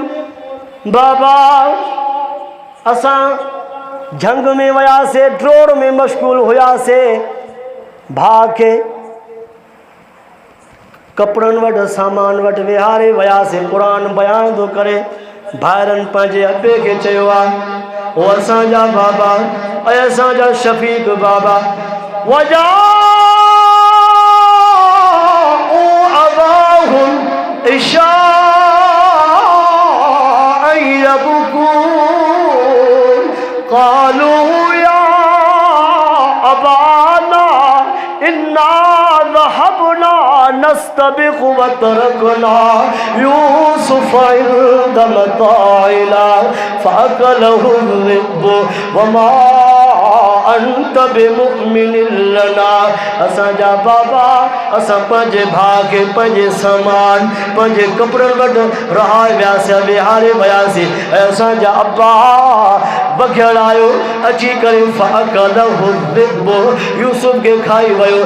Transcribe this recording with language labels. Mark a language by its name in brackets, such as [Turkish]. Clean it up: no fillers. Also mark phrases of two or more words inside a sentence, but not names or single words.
[Sindhi] बाबा असां जंग में वियासीं, ड्रोड़ में मशगूल हुयासीं, भाउ खे कपिड़नि वटि सामान वटि विहारे वियासीं। क़ुरान बयान थो करे, भाइरनि पंहिंजे अबे खे चयो आहे, उहो असांजा बाबा ऐं असांजा शफ़ीक़ बाबा वजा [Arabic] قالوا يا أبانا إنا ذهبنا نستبق وتركنا يوسف عند متاعنا فأكله الذئب وما أنت بمؤمن لنا। [Sindhi] असांजा बाबा असां पंहिंजे भाउ खे पंहिंजे सामान पंहिंजे कपिड़नि वटि रहाए वियासीं, विहारे वियासीं ऐं असांजा अब्बा बघियल आयो अची करे [Arabic] فأكله الذئب, [Sindhi] यूसुफ खे खाई वियो।